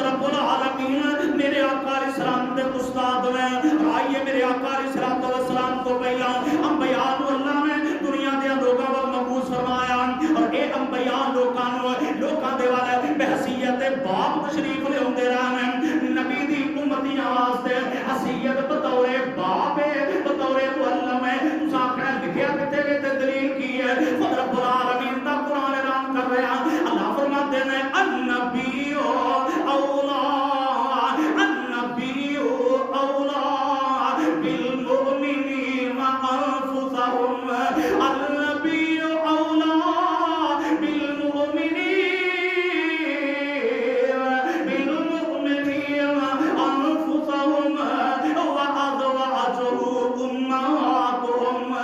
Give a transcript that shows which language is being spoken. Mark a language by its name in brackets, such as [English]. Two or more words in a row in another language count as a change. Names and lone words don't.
[Punjabi] رب العالمین میرے آقا [Arabic] علیہ السلام [Punjabi] دے استاد میں، آئیے میرے آقا [Arabic] علیہ السلام [Punjabi] تو پہلا انبیاء نو اللہ نے دنیا دے لوکاں ول مبعوث فرمایا، اور اے انبیاء لوکاں دے والے بحیثیت باپ تشریف لے اوندے رہن، نبی دی امتیاں واسطے حیثیت بطور باپ ہے، بطور معلم ہے، تساں آکھنا لکھیا کتے وچ دلیل کی ہے، خود رب العالمین دا قرآن اعلان کر رہا، [Urdu] اللہ فرماتے ہیں [Arabic] النبی اولا النبی اولا بالمؤمنین انفسهم، النبی اولا بالمؤمنین انفسهم وازواجه امهاتهم